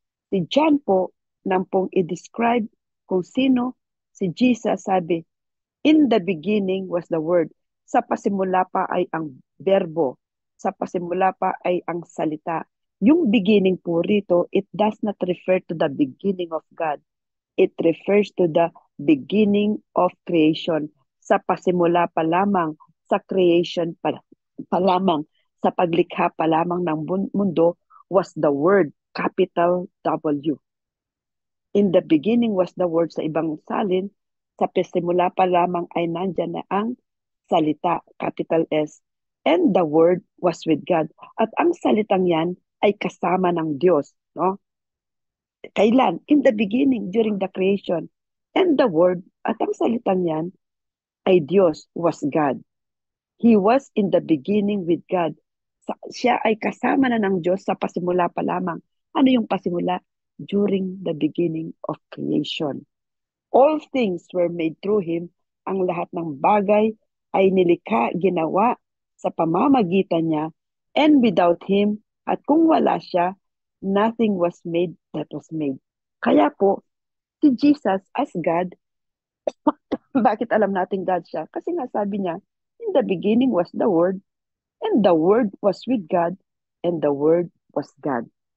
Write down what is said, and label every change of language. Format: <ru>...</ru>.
<tl>Si John po, nang pong i-describe kung sino si Jesus, sabi,</tl> <en>in the beginning was the Word.</en> <tl>Sa pasimula pa ay ang verbo. Sa pasimula pa ay ang salita. Yung beginning po rito,</tl> <en>it does not refer to the beginning of God. It refers to the beginning of creation.</en> <tl>Sa pasimula pa lamang, sa creation pa lamang, sa paglikha pa lamang ng mundo</tl> <en>was the Word, capital W. In the beginning was the Word,</en> <tl>sa ibang salin, sa pasimula pa lamang ay nandyan na ang salita, capital S.</tl> <en>And the Word was with God.</en> <tl>At ang salitang yan ay kasama ng Diyos. No? Kailan?</tl> <en>In the beginning, during the creation. And the Word,</en> <tl>at ang salitang yan, ay Diyos,</tl> <en>was God. He was in the beginning with God.</en> <tl>Siya ay kasama na ng Diyos sa pasimula pa lamang. Ano yung pasimula?</tl> <en>During the beginning of creation. All things were made through Him.</en> <tl>Ang lahat ng bagay ay nilikha, ginawa sa pamamagitan niya.</tl> <en>And without Him,</en> <tl>at kung wala siya,</tl> <en>nothing was made that was made.</en> <tl>Kaya po, si Jesus as God, bakit alam natin God siya? Kasi nga sabi niya,</tl> <en>in the beginning was the Word, and the Word was with God, and the Word was God.</en>